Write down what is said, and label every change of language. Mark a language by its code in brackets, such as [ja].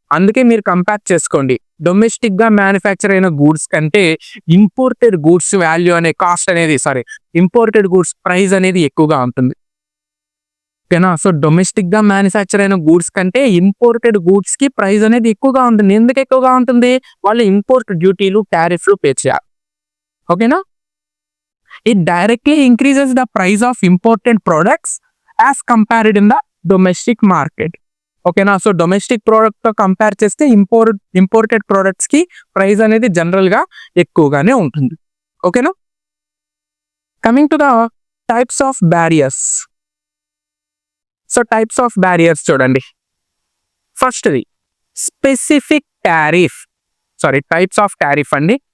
[te] అందుకే మీరు కంపేర్ చేసుకోండి, డొమెస్టిక్ గా మ్యానుఫ్యాక్చర్ అయిన గూడ్స్ కంటే ఇంపోర్టెడ్ గూడ్స్ వాల్యూ అనే ఇంపోర్టెడ్ గూడ్స్ ప్రైస్ అనేది ఎక్కువగా ఉంటుంది. ఓకేనా, సో డొమెస్టిక్ గా మ్యానుఫ్యాక్చర్ అయిన గూడ్స్ కంటే ఇంపోర్టెడ్ గూడ్స్ కి ప్రైస్ అనేది ఎక్కువగా ఉంటుంది. ఎందుకు ఎక్కువగా ఉంటుంది? వాళ్ళు ఇంపోర్ట్ డ్యూటీలు, టారిఫ్లు పే చేయాలి. [en] ఓకేనా, it directly increases the price of imported products as compared in the domestic market. [te] ఓకేనా, సో డొమెస్టిక్ ప్రోడక్ట్ తో కంపేర్ చేస్తే ఇంపోర్టెడ్ ప్రొడక్ట్స్ కి ప్రైస్ అనేది జనరల్ గా ఎక్కువగానే ఉంటుంది. [en] ఓకేనా, coming to the types of barriers. [te] So types of barriers చూడండి. ఫస్ట్ది specific tariff, types of tariff అండి.